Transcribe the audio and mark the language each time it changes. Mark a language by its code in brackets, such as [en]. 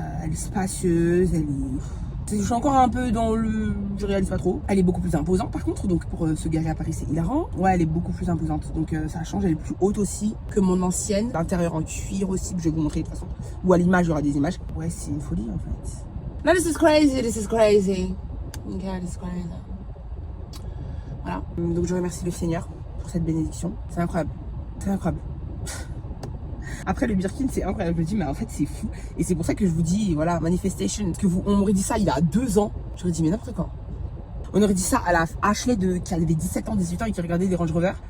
[fr] Elle est spacieuse, je suis encore un peu dans je réalise pas trop. Elle est beaucoup plus imposante par contre, donc pour se garer à Paris c'est hilarant. Ouais, elle est beaucoup plus imposante, donc ça change, elle est plus haute aussi que mon ancienne. L'intérieur en cuir aussi, que je vais vous montrer de toute façon. Ou à l'image, il y aura des images. Ouais, c'est une folie en fait. [en] No, this is crazy, this is crazy. Okay, this is crazy. [fr] Voilà, donc je remercie le Seigneur pour cette bénédiction. C'est incroyable, c'est incroyable. Après le Birkin c'est incroyable, je me dis mais en fait c'est fou. Et c'est pour ça que je vous dis voilà, manifestation. Parce que on m'aurait dit ça il y a 2 ans, j'aurais dit mais n'importe quoi. On aurait dit ça à la Ashley qui avait 17 ans, 18 ans et qui regardait des Range Rover.